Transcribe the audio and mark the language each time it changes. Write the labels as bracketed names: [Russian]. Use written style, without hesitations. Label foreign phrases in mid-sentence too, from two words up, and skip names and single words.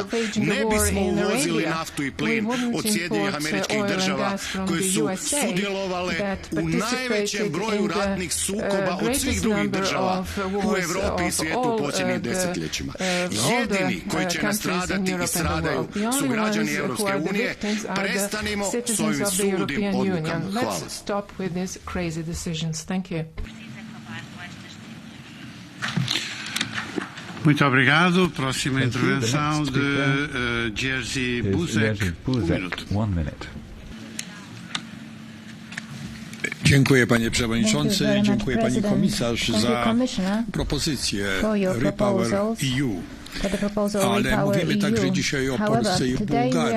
[Croatian] Ne bismo uvozili naftu i plin od Sjedinjenih Američkih Država, koje su sudjelovale u najvećem broju ratnih sukoba od svih drugih država u Evropi i svijetu u posljednjim desetljećima. Jedini koji će nastradati i stradaju su građani Europske unije. Prestanimo s ovim suludim odlukama. Hvala. [Portuguese] Muito obrigado. Próxima intervenção de Jerzy Buzek. [English] One minute. [Polish] Dziękuję panie przewodniczący, dziękuję pani komisarz za propozycję Repower EU. Ale mówimy także dzisiaj o Polsce i Bułgarii.